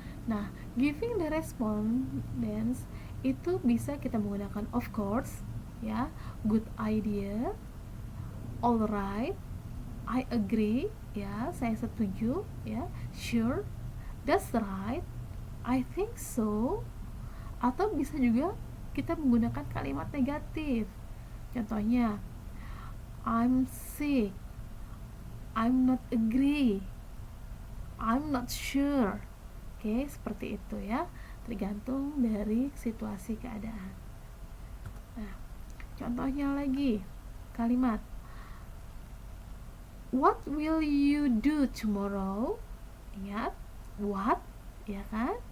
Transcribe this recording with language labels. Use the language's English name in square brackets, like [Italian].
[Indonesian] Nah, [English] giving the response [Indonesian] itu bisa kita menggunakan [English] of course, ya, good idea, alright, I agree, [Indonesian] ya, saya setuju, ya, [English] sure, that's right, I think so. [Indonesian] Atau bisa juga kita menggunakan kalimat negatif. Contohnya, [English] I'm sick, I'm not agree, I'm not sure. [Indonesian] Oke, seperti itu ya, tergantung dari situasi keadaan. Nah, contohnya lagi, kalimat [English] what will you do tomorrow? [Indonesian] Ingat, what, ya kan?